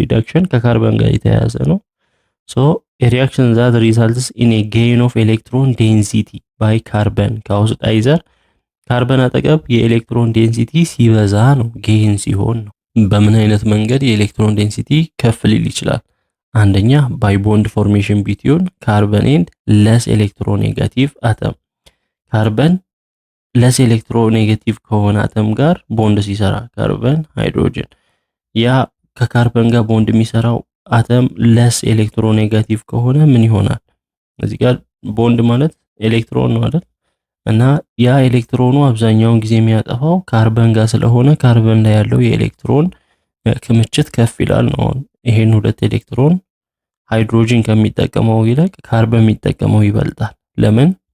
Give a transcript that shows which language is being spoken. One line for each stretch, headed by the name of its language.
Amharic: ሪዳክሽን ከካርበን ጋር የተያያዘ ነው።
English: So a reaction that results in a gain of electron density by carbon caused either
Amharic: ካርበን አጠገብ የኤሌክትሮን ዴንሲቲ ሲበዛ ነው፣ ጌይን ሲሆን ነው። በምን አይነት መንገድ የኤሌክትሮን ዴንሲቲ ከፍ ሊል ይችላል?
English: አንደኛ by bond formation between carbon and less electronegative atom.
Amharic: ካርበን less electronegative ከሆነ አተም ጋር ቦንድ ሲሰራ ካርበን ሃይድሮጅን፣ ያ ከካርበን ጋር ቦንድ የሚሰራው አተም ለስ ኤሌክትሮኔጋቲቭ ከሆነ ምን ይሆናል? እዚህ ጋር ቦንድ ማለት ኤሌክትሮን ነው አይደል? እና ያ ኤሌክትሮኑ አብዛኛውን ጊዜ የሚያጠፋው ካርበን ጋር ስለሆነ ካርበን ላይ ያለው የኤሌክትሮን ክምችት ከፍ ይላል ነው። ይሄን ሁለት ኤሌክትሮን ሃይድሮጅን ከሚጠቀመው ይልቅ ካርበን የሚጠቀመው ይበልጣል። ለምን?